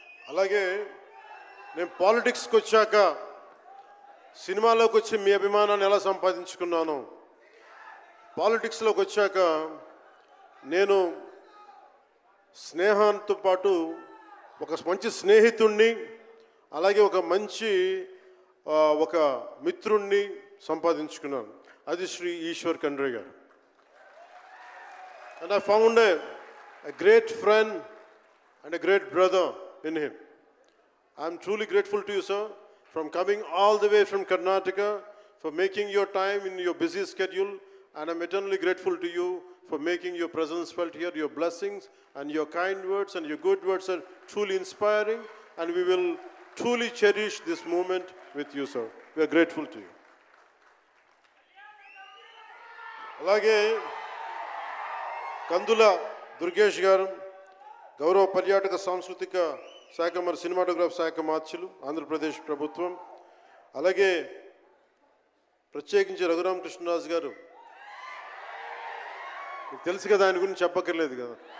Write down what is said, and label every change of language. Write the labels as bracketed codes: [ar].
[te] అలాగే నేను పాలిటిక్స్కి వచ్చాక, సినిమాలోకి వచ్చి మీ అభిమానాన్ని ఎలా సంపాదించుకున్నాను, పాలిటిక్స్లోకి వచ్చాక నేను స్నేహంతో పాటు ఒక మంచి స్నేహితుణ్ణి, అలాగే ఒక మంచి ఒక మిత్రుణ్ణి సంపాదించుకున్నాను. అది శ్రీ ఈశ్వర్ ఖండ్రే గారు. [en] And I found a great friend and a great brother in him. I am truly grateful to you, sir, from coming all the way from Karnataka, for making your time in your busy schedule, and I'm eternally grateful to you for making your presence felt here. Your blessings and your kind words and your good words are truly inspiring, and we will truly cherish this moment with you, sir. We are grateful to you. [te] అలాగే కందుల దుర్గేష్ గారు గౌరవ పర్యాటక సాంస్కృతిక శాఖ మరి cinematograph శాఖ మార్చులు ఆంధ్రప్రదేశ్ ప్రభుత్వం. అలాగే ప్రత్యేకించి రఘురామకృష్ణరాజు గారు, మీకు తెలుసు కదా, ఆయన గురించి చెప్పక్కర్లేదు కదా.